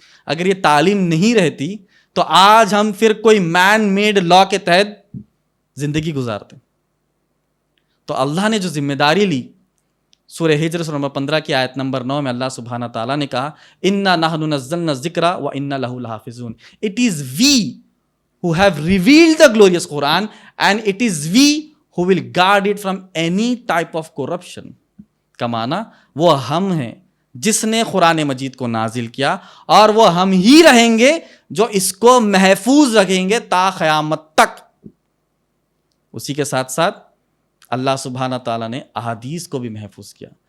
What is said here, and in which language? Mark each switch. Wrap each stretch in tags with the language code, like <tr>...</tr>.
<ur>اگر یہ تعلیم نہیں رہتی تو آج ہم پھر کوئی مین میڈ لا کے تحت زندگی گزارتے. تو اللہ نے جو ذمہ داری لی، سورہ ہجر سورہ نمبر 15 کی آیت نمبر 9 میں اللہ سبحانہ تعالیٰ نے کہا</ur> <ar>اِنَّا نَحْنُ نَزَّلْنَا الذِّكْرَ وَإِنَّا لَهُ لَحَافِظُونَ.</ar> <en>It is we who have revealed the glorious Quran and it is we who will guard it from any type of corruption.</en> <ur>کا معنی وہ ہم ہیں جس نے قرآن مجید کو نازل کیا، اور وہ ہم ہی رہیں گے جو اس کو محفوظ رکھیں گے تا قیامت تک. اسی کے ساتھ ساتھ اللہ سبحانہ تعالیٰ نے احادیث کو بھی محفوظ کیا.</ur>